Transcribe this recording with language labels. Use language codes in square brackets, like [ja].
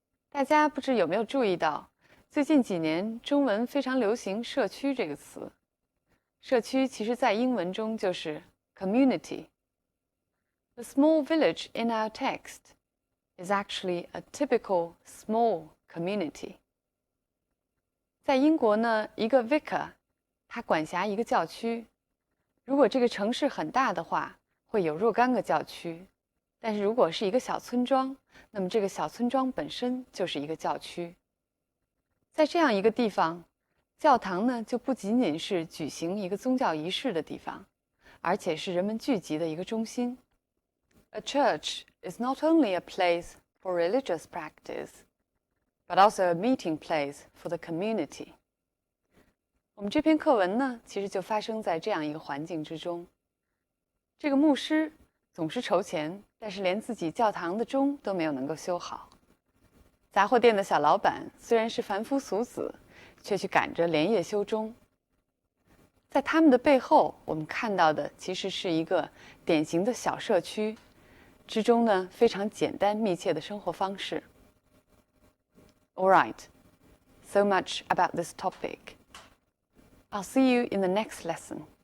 [zh] 大家不知有没有注意到，最近几年中文非常流行社区这个词。社区其实在英文中就是 community. [en] The small village in our text is actually a typical small community. [zh] 在英国呢，一个 vicar 他管辖一个教区。如果这个城市很大的话，会有若干个教区。但是如果是一个小村庄，那么这个小村庄本身就是一个教区。在这样一个地方，教堂呢就不仅仅是举行一个宗教仪式的地方，而且是人们聚集的一个中心。 [en] A church is not only a place for religious practice, but also a meeting place for the community. [zh] 我们这篇课文呢，其实就发生在这样一个环境之中。这个牧师总是筹钱，但是连自己教堂的钟都没有能够修好。杂货店的小老板虽然是凡夫俗子，却去赶着连夜修钟。在他们的背后，我们看到的其实是一个典型的小社区之中呢非常简单密切的生活方式。 [en] All right, so much about this topic. I'll see you in the next lesson.